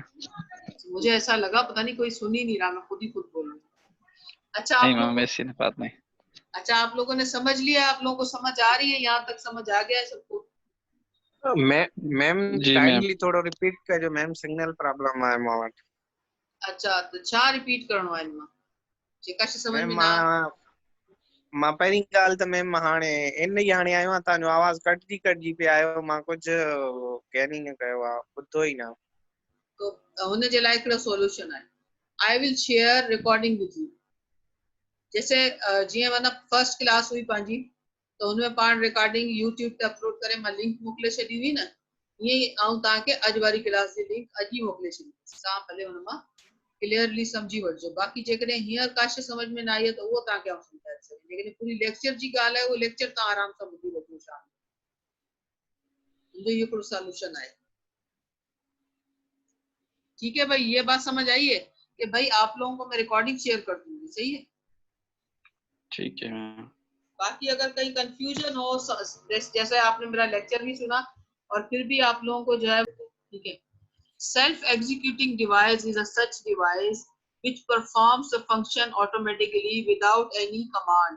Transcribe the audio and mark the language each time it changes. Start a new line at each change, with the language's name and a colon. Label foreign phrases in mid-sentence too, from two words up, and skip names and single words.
Hindi: मुझे ऐसा लगा पता नहीं कोई सुन ही नहीं रहा, मैं खुद ही खुद बोल रहा हूँ। अच्छा, नहीं आप मैम, लोग, ऐसी बात नहीं। अच्छा आप लोगों ने समझ लिया? आप लोगों को समझ आ रही है? यहाँ तक समझ आ गया है सबको? मैम जी मैम।
Sindhi: काइंडली थोड़ो रिपीट कजो मैम,
English: signal problem
Sindhi: आहे मूं वटि।
Hindi: अच्छा, तो
Sindhi: छा रिपीट करणो आहे हिन मां जेका शइ समझ में मैम ना? मां पहिरीं ॻाल्हि त मैम हाणे इन ई हाणे आयो आहियां, तव्हांजो आवाज़ कटिजी पिया आयो, मां कुझु कैन ई न कयो आहे, ॿुधो ई न। तो हुन जे लाइ हिकिड़ो सॉल्यूशन आहे,
English: I will share recording with you.
Sindhi: जैसे जीअं माना
English: first class
Sindhi: हुई पंहिंजी तो हुनमें पाण रिकॉर्डिंग यूट्यूब ते अपलोड करे मां लिंक मोकिले छॾी हुई न, ईअं ई आउं तव्हांखे अॼु वारी क्लास जी लिंक अॼु ई मोकिले छॾींदसि, तव्हां भले हुन मां क्लियरली समझी वठिजो। बाक़ी जेकॾहिं हींअर का शइ समझ में न आई आहे त उहो तव्हांखे आउं सम्झाए सघां, लेकिन पूरी लेक्चर जी ॻाल्हि आहे उहो लेक्चर तव्हां आराम सां ॿुधी वठो शाम जो, मुंहिंजो इहो हिकिड़ो सॉल्यूशन आहे।
Hindi: ठीक है भाई, ये बात समझ आई है कि भाई आप लोगों को मैं रिकॉर्डिंग शेयर कर दूंगी, सही है? ठीक है मैम। बाकी अगर कहीं कंफ्यूजन हो, जैसे आपने मेरा लेक्चर भी सुना और फिर भी आप लोगों को जो है, ठीक है,
English: self executing device is a such device which performs a function automatically without any command.